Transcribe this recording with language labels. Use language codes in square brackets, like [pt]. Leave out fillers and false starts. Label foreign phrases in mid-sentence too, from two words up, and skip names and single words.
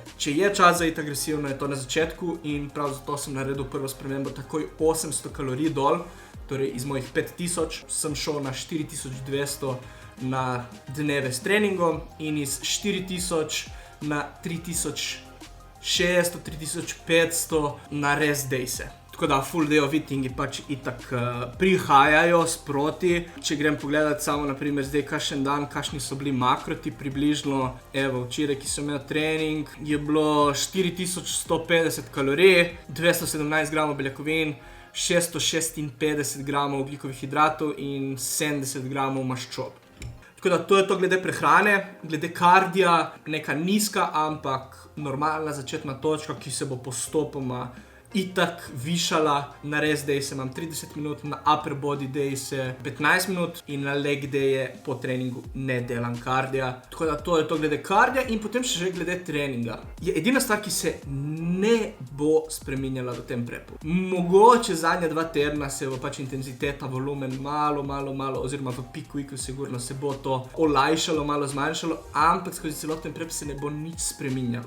[sl] Če je čas za iti agresivno, je to na začetku in prav zato sem naredil prvo spremembo takoj 800 kalorij dol, torej iz mojih 5000 sem šel na 4200 na dneve s treningom in iz 4000 na 3600, 3500 na [en] rest dayse. [sl] Tako da [en] full day of eatingi [sl] pač itak prihajajo sproti. Če grem pogledat samo naprimer zdaj kakšen dan, kakšni so bili makroti približno. Evo, včeraj, ki sem imel trening, je bilo 4150 kalorij, 217 gramov beljakovin, 656 gramov ogljikovih hidratov in 70 gramov maščob. Tako da to je to glede prehrane, glede kardija, neka nizka, ampak normalna začetna točka, ki se bo postopoma itak višala. Na [en] rest day [sl] se imam 30 minut, na [en] upper body day [sl] se 15 minut in na [en] leg day [sl] po treningu ne delam kardija. Tako da to je to glede kardija in potem še glede treninga. Je edina stvar, ki se ne bo spreminjala v tem prepu. Mogoče zadnja 2 tedna se bo pač intenziteta, volumen malo, oziroma v [en] peak weeku [sl] sigurno se bo to olajšalo, malo zmanjšalo, ampak skozi celoten prep se ne bo nič spreminjalo.